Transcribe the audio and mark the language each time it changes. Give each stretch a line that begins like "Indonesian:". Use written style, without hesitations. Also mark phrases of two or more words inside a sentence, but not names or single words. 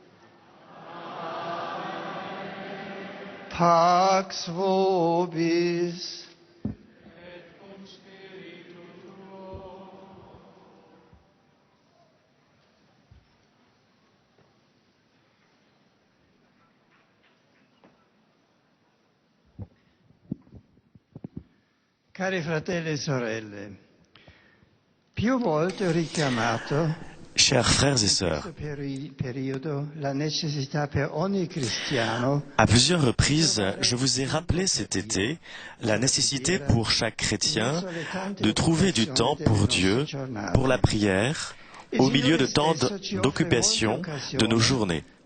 Latin: Pax vobis. Et cum spiritu tuo.
Italian: Cari fratelli e sorelle, più volte ho richiamato
French: Chers frères et sœurs, à plusieurs reprises, je vous ai rappelé cet été la nécessité pour chaque chrétien de trouver du temps pour Dieu, pour la prière, au milieu de tant d'occupations de nos journées.